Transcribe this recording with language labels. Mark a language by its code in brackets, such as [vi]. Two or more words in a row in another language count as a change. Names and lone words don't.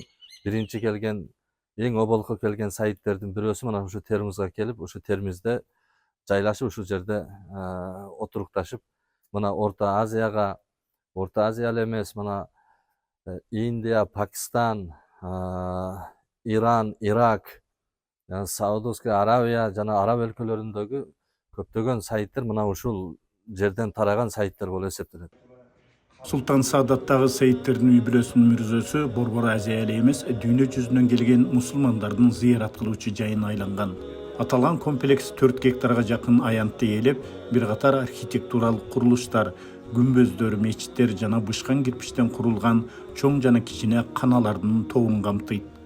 [uz] Birinchi kelgan eng obalqa kelgan Saidlerдің birisi mana o'sha Termizga kelib, o'sha Termizda joylashib, o'sha yerda o'tirib mana O'rta Aziyali emas, mana Indiya, Pokiston, Iran, Irak, Saudiya Arabiya, [ky] jana Arab өлкөлөрүндөгү көптөгөн сайттар мына ушул жерден тараган сайттар болуп эсептелет. Sultan Sadat'tағы Saidlerдің үй бүлөсүнүн мүрзөсү Борбор Азия эмес, дүйнө жүзүнөн келген мусулмандардын зыярат кылуучу жайына айланган. Аталган комплекс 4 гектарга жакын аянтты ээлеп, бир катар архитектуралык курулуштар, күмбөздөр, мечиттер жана бышкан кирпичтен курулган чоң жана кичине каналардын тобун камтыйт.